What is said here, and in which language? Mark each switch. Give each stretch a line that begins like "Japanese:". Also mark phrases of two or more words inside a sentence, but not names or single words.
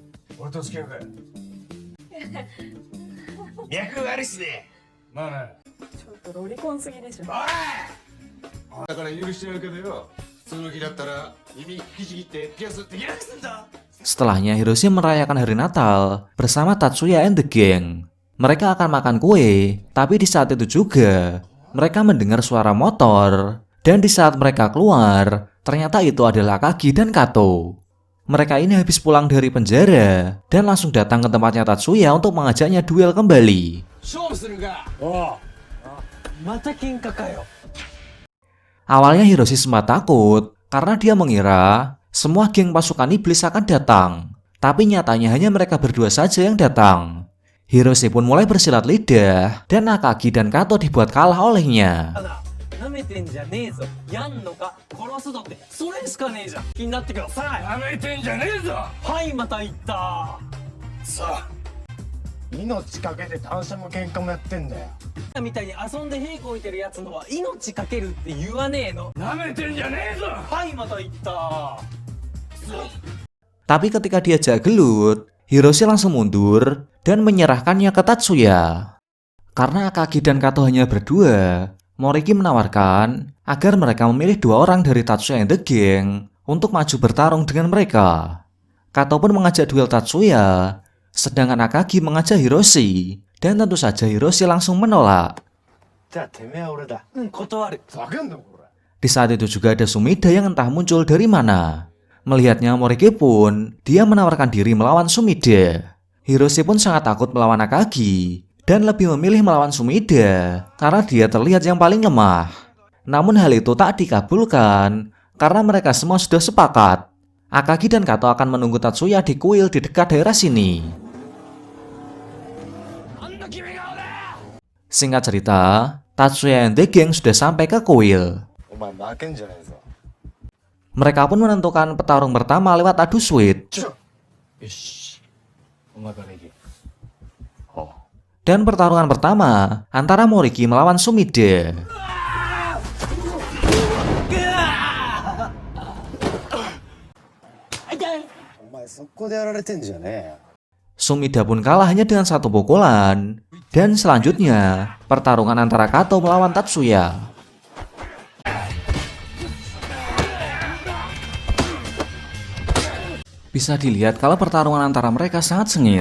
Indonesian: Setelahnya Hiroshi merayakan hari Natal bersama Tatsuya
English: and the gang.
Indonesian: Mereka akan makan kue, tapi di saat itu juga mereka mendengar suara motor. Dan di saat mereka keluar, ternyata itu adalah Akagi dan Kato. Mereka ini habis pulang dari penjara dan langsung datang ke tempatnya Tatsuya untuk mengajaknya duel kembali. Awalnya Hiroshi sempat takut karena dia mengira semua geng pasukan iblis akan datang. Tapi nyatanya hanya mereka berdua saja yang datang. Hiroshi pun mulai bersilat lidah dan Akagi dan Kato dibuat kalah olehnya.
Japanese: 舐めてんじゃねえぞ。やんのか殺すぞってそれしかねえじゃん。気になってください。舐めてんじゃねえぞ。はいまた言った。さあ命かけて単車も喧嘩もやってんだよ。みたいに遊んで屁こいてるやつのは命かけるって言わねえの。舐めてんじゃねえぞ。はいまた言った。
Indonesian: Tapi ketika diajak gelut, Hiroshi langsung mundur dan menyerahkannya ke Tatsuya. Karena Akagi dan Kato hanya berdua, Moriki menawarkan agar mereka memilih 2 orang dari Tatsuya
English: and the Gang
Indonesian: untuk maju bertarung dengan mereka. Kato pun mengajak duel Tatsuya, sedangkan Akagi mengajak Hiroshi, dan tentu saja Hiroshi langsung menolak.
Japanese: じゃあてめえは俺だ。断る。ふざけんなこれ。
Indonesian: Di saat itu juga ada Sumida yang entah muncul dari mana. Melihatnya Moriki pun, dia menawarkan diri melawan Sumida. Hiroshi pun sangat takut melawan Akagi, dan lebih memilih melawan Sumida karena dia terlihat yang paling lemah. Namun hal itu tak dikabulkan karena mereka semua sudah sepakat. Akagi dan Kato akan menunggu Tatsuya di kuil di dekat daerah sini. Singkat cerita, Tatsuya
English: and the Gang
Indonesian: sudah sampai ke kuil.
Japanese: お前負けんじゃねえぞ。
Indonesian: Mereka pun menentukan petarung pertama lewat adu sweet.
Japanese: よし。お前から行け。
Indonesian: Dan pertarungan pertama antara Moriki melawan Sumida.
Japanese: お前そこでやられてんじゃねえよ。
Indonesian: Sumida pun kalah hanya dengan 1 pukulan. Dan selanjutnya, pertarungan antara Kato melawan Tatsuya. Bisa dilihat kalau pertarungan antara mereka sangat sengit.